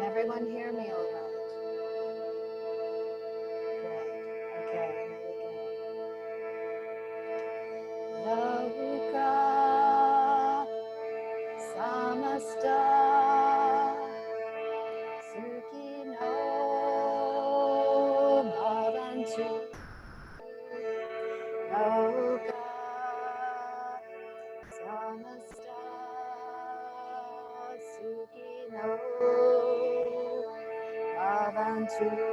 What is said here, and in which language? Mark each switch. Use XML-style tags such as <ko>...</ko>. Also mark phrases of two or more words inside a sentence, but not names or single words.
<en>everyone hear me all right? Great. Okay, here we go.</en> <sa>लोकाः समस्ताः सुखिनो भवन्तु. लोकाः समस्ताः सुखिनो भवन्तु.</sa>